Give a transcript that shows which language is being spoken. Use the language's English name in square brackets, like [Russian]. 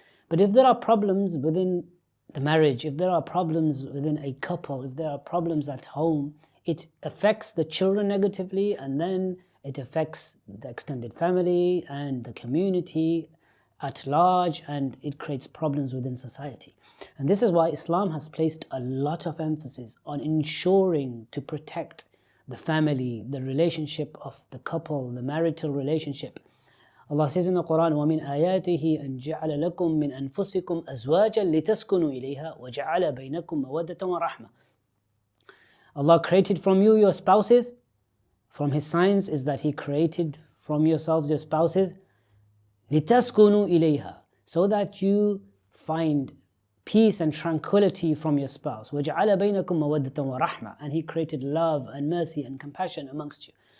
[English] But if there are problems within the marriage, if there are problems within a couple, if there are problems at home, it affects the children negatively, and then it affects the extended family and the community at large, and it creates problems within society. And this is why Islam has placed a lot of emphasis on ensuring to protect the family, the relationship of the couple, the marital relationship. Allah says in the Quran, [Arabic] وَمِنْ آيَاتِهِ أَنْ جَعَلَ لَكُم مِّنْ أَنفُسِكُمْ أَزْوَاجًا لِتَسْكُنُوا إِلَيْهَا وَجَعَلَ بَيْنَكُم مَّوَدَّةً وَرَحْمَةً. [English] Allah created from you your spouses. From His signs is that He created from yourselves your spouses, [Arabic] لِتَسْكُنُوا إِلَيْهَا, [English] so that you find peace and tranquility from your spouse. [Arabic] وَجَعَلَ بَيْنَكُم مَّوَدَّةً وَرَحْمَةً, [English] and He created love and mercy and compassion amongst you.